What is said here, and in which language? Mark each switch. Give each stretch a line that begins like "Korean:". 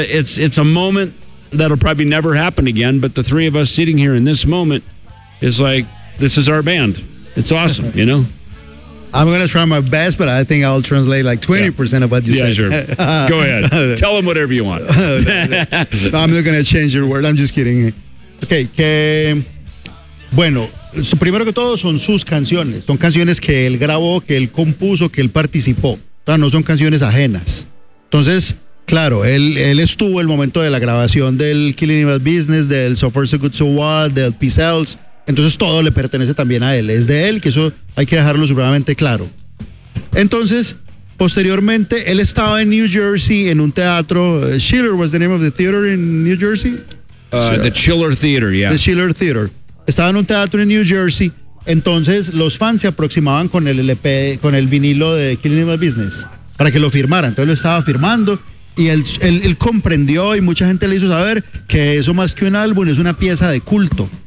English: it's a moment that'll probably never happen again, but the three of us sitting here in this moment is like, this is our band. It's awesome, you know? I'm going to try my best, but I think I'll translate like 20% of what you said. Yeah, sure. Go ahead. Tell them whatever you want. No, I'm not going to change your word. I'm just kidding.
Spanish: Okay. Primero que todo, son sus canciones. Son canciones que él grabó, que él compuso, que él participó. No son canciones ajenas. Entonces, claro, él estuvo el momento de la grabación del Killing Eve's Business, del So Far So Good So What, del Peace Else. Entonces todo le pertenece también a él, es de él, que eso hay que dejarlo supremamente claro. Entonces, posteriormente, él estaba en New Jersey en un teatro.
English: Schiller was the name of the theater in New Jersey? The Schiller Theater, yeah. The Schiller Theater.
Spanish: Estaba en un teatro en New Jersey, entonces los fans se aproximaban con el LP, con el vinilo de Killing Eve's Business, para que lo firmaran. Entonces lo estaba firmando y él comprendió y mucha gente le hizo saber que eso más que un álbum es una pieza de culto.